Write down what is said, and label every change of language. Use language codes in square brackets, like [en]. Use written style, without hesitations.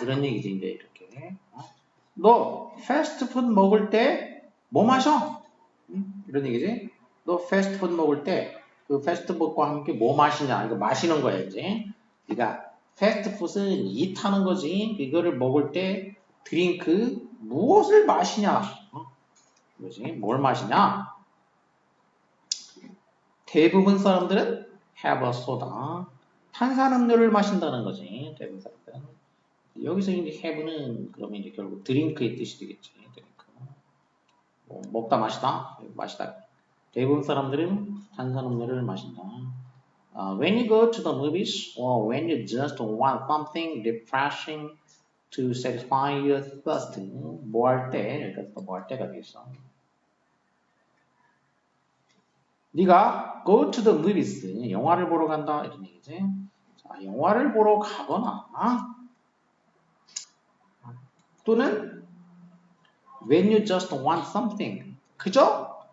[ko] 이런 얘기지 이제 이렇게. 너 패스트푸드 먹을 때 뭐 마셔? 이런 얘기지. 너 패스트푸드 먹을 때 그 패스트푸드과 함께 뭐 마시냐? 이거 마시는 거야 이제. 그러니까 패스트푸드는 이타는 거지. 이거를 먹을 때 드링크 무엇을 마시냐? 그지? 뭘 마시냐? 대부분 사람들은 [en] have a soda. [ko] 탄산음료를 마신다는 거지. 대부분 사람들은. 여기서 이제 have는 그러면 이제 결국 드링크의 뜻이 되겠지. 드링크. 뭐 먹다 마시다, 마시다. 대부분 사람들은 탄산음료를 마신다. [en] When you go to the movies or when you just want something refreshing to satisfy your thirst. [ko] 뭐 할 때, 그러니까 뭐 할 때가 되겠어. 네가 [en] go to the movies, [ko] 영화를 보러 간다 이런 얘기지. 자, 영화를 보러 가거나 또는 [en] when you just want something, [ko] 그죠?